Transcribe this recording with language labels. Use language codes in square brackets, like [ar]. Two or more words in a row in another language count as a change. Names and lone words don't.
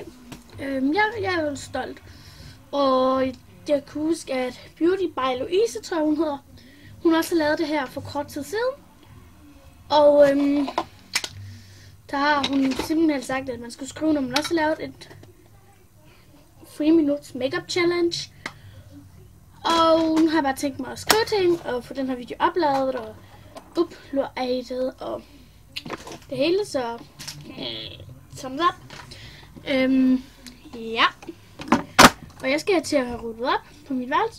[da] Jeg er jo stolt. Og jeg kan huske, at Beauty by Louise, tror jeg hun hedder, hun også har lavet det her for kort tid siden. Og der har hun simpelthen sagt, at man skulle skrive, når man også har lavet et 3 [en] minutes makeup challenge. [da] Og nu har jeg bare tænkt mig at skrive til hende og få den her video opladet og uploadet og det hele, så [en] thumbs up. [da] Ja. Og jeg skal til at have ryddet op på mit værelse.